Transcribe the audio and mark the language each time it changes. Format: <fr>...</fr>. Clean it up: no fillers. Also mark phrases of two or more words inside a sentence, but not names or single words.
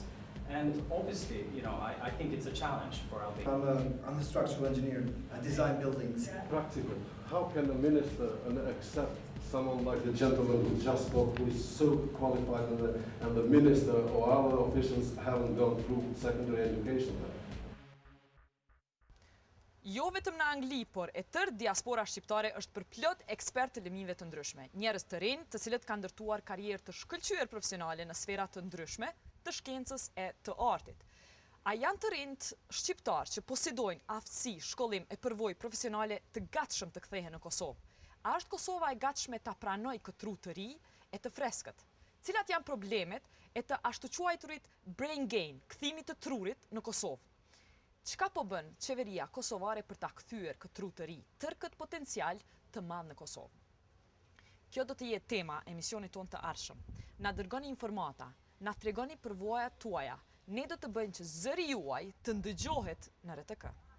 <en>And obviously, I think it's a challenge for Albania. I'm a structural engineer. I design buildings. Practical. How can a minister accept someone like the gentleman who just spoke, who is so qualified, and the minister or our officials haven't gone through secondary education there?</en> <sq>Jo vetëm në Angli, por e tërë diaspora shqiptare është përplot ekspert të lëmive të ndryshme. Njerëz të rinj, të cilët kanë ndërtuar karrierë të shkëlqyer profesionale në sfera të ndryshme, të shkencës e të artit. A janë të rinjt shqiptar që posedojnë aftësi, shkollim e përvojë profesionale të gatshëm të kthehen në Kosovë? A është Kosova e gatshme ta pranojë këtë tru të ri e të freskët? Cilat janë problemet e të ashtu quajturit</sq> <en>brain gain,</en> <sq>kthimit të trurit në Kosovë? Çka po bën qeveria kosovare për ta kthyer këtë tru të ri, tërë këtë potencial të madh në Kosovë? Kjo do të jetë tema e emisionit tonë të ardhshëm. Na dërgoni informata, na tregoni përvojat tuaja. Ne do të bëjmë që zëri juaj të ndëgjohet në RTK.</sq>